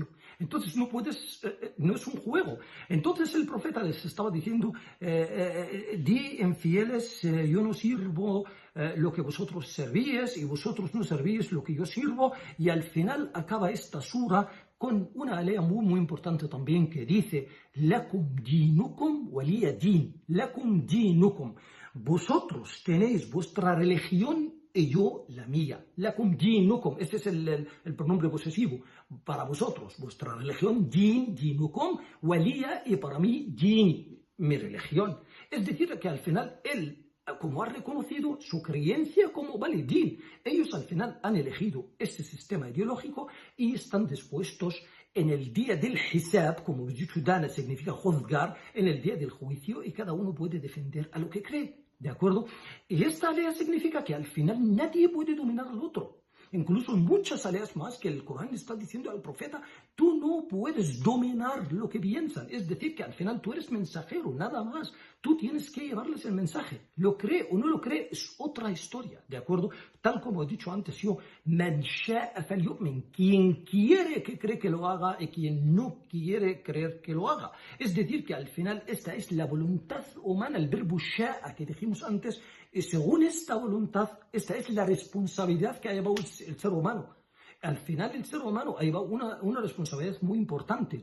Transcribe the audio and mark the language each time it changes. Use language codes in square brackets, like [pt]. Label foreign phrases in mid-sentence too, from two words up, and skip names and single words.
[es] Entonces no puedes, no es un juego. Entonces el profeta les estaba diciendo: di infieles, yo no sirvo lo que vosotros servíais y vosotros no servís lo que yo sirvo. Y al final acaba esta sura con una alea muy muy importante también que dice: [ar] لكم دينكم ولي دين، لكم دينكم, [es] vosotros tenéis vuestra religión y yo la mía. [ar] لكم دينكم, [es] este es el pronombre posesivo. Para vosotros, vuestra religión, [ar] دين، دينكم، ولي, [es] y para mí, din, mi religión. Es decir, que al final él, como ha reconocido su creencia como vale din, ellos al final han elegido este sistema ideológico y están dispuestos en el día del hisab, como he dicho, dana significa juzgar, en el día del juicio, y cada uno puede defender a lo que cree. ¿De acuerdo? Y esta alea significa que al final nadie puede dominar al otro. Incluso muchas aleas más que el Corán está diciendo al profeta: tú no puedes dominar lo que piensan. Es decir, que al final tú eres mensajero, nada más. Tú tienes que llevarles el mensaje. Lo cree o no lo cree es otra historia, ¿de acuerdo? Tal como he dicho antes yo, [ar] من شاء فليؤمن, [es] quien quiere que cree que lo haga y quien no quiere creer que lo haga. Es decir, que al final esta es la voluntad humana, el verbo sha'a que dijimos antes, y según esta voluntad, esta es la responsabilidad que ha llevado el ser humano. Al final el ser humano ha llevado una responsabilidad muy importante.